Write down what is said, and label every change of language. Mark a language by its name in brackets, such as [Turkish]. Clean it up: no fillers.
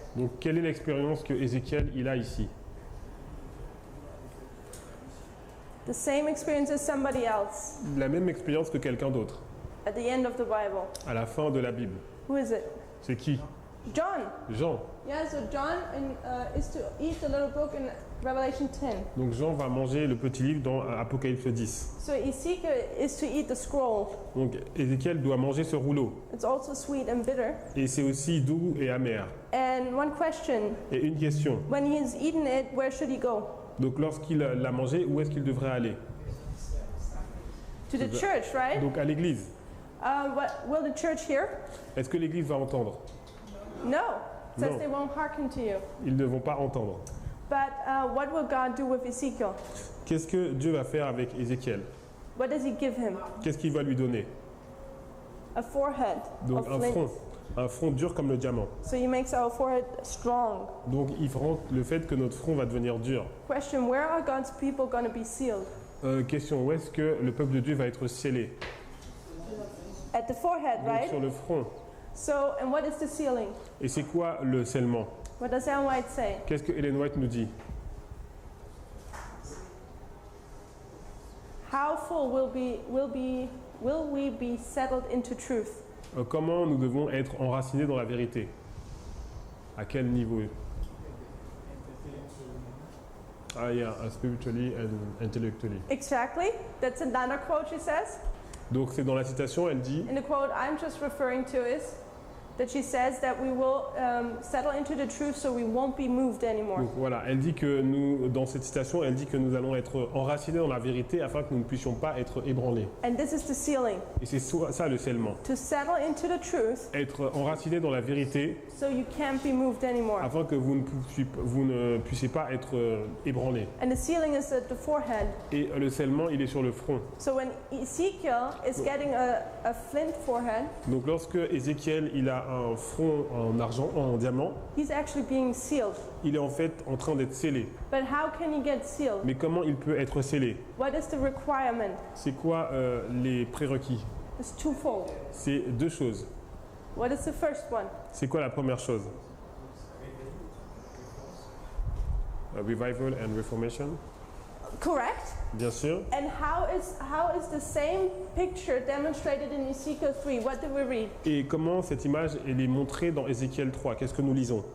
[French] Donc, quelle est l'expérience que Ézéchiel il a ici? [English] The same experience as somebody else [French] La même expérience que quelqu'un d'autre, [English] at the end of the Bible. [French] à la fin de la Bible. [English] Who is it? [French] C'est qui? [English] John. [French] Jean. [English] Yeah, so John is to eat the little book in Revelation 10. [French] Donc Jean va manger le petit livre dans Apocalypse 10. [English] So Ezekiel is to eat the scroll. [French] Donc Ézéchiel doit manger ce rouleau. [English] It's also sweet and bitter. [French] Et c'est aussi doux et amer. [English] And one question, [French] Et une question. [English] when he's eaten it, where should he go? [French] Donc lorsqu'il l'a mangé, où est-ce qu'il devrait aller? [English] To the church, right? [French] Donc à l'église. [English] What will the church hear? [French] Est-ce que l'église va entendre? [English] No. It says No. they won't hearken to you. [French] Ils ne vont pas entendre. [English] But what will God do with Ezekiel? [French] Qu'est-ce que Dieu va faire avec Ézéchiel? [English] What does he give him? [French] Qu'est-ce qu'il va lui donner? [English] A forehead [French] Donc [English] of [French] un [English] flint. [French] front dur comme le diamant. [English] So he makes our forehead strong. [French] Donc il rend le fait que notre front va devenir dur. [English] Question, where are God's people going to be sealed? [French] Question, où est-ce que le peuple de Dieu va être scellé? [English] At the forehead, [French] Donc [English] right? [French] sur le front. [English] So, and what is the sealing? [French] Et c'est quoi le scellement? [English] What does Ellen White say? [French] Qu'est-ce que Ellen White nous dit? [English] How full will we be settled into truth? [French] Comment nous devons être enracinés dans la vérité? À quel niveau? [English] Ah, yeah, spiritually and intellectually. Exactly. That's another quote she says. [French] Donc c'est dans la citation, elle dit, [English] And the quote I'm just referring to is that she says that we will settle into the truth so we won't be moved anymore. [French] donc voilà, elle dit que nous, dans cette citation, elle dit que nous allons être enracinés dans la vérité afin que nous ne puissions pas être ébranlés. [English] And this is the sealing. [French] Et c'est ça le scellement. [English] To settle into the truth [French] Être enraciné dans la vérité [English] so you can't be moved anymore. [French] afin que vous ne puissiez pas être ébranlés. [English] And the sealing is at the forehead. [French] Et le scellement, il est sur le front. [English] So when Ezekiel is getting a flint forehead, [French] Donc lorsque Ézéchiel il a un front en argent, en diamant, [English] he's actually being sealed. [French] il est en fait en train d'être scellé. [English] But how can he get sealed? [French] Mais comment il peut être scellé? [English] What is the requirement? [French] C'est quoi les prérequis? [English] It's twofold. [French] C'est deux choses. [English] What is the first one? [French] C'est quoi la première chose? [English] Revival and Reformation, Correct. [French] bien sûr. [English] And how is the same picture demonstrated in Ezekiel 3? What did we read? [French] Et comment cette image elle est montrée dans Ézéchiel 3? Qu'est-ce que nous lisons?